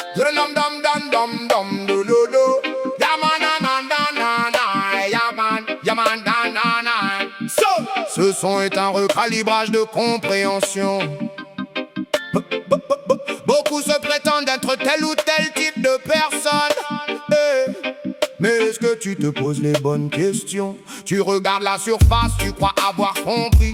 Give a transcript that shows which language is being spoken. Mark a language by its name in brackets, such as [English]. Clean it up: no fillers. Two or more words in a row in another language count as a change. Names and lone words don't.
[French] dum dum dum dum dum do do do. Yeah man na na na na na. Yeah man na na na. Ce son est un recalibrage de compréhension. Beaucoup se prétendent être tel ou tel type de personne. Mais est-ce que tu te poses les bonnes questions? Tu regardes la surface, tu crois avoir compris.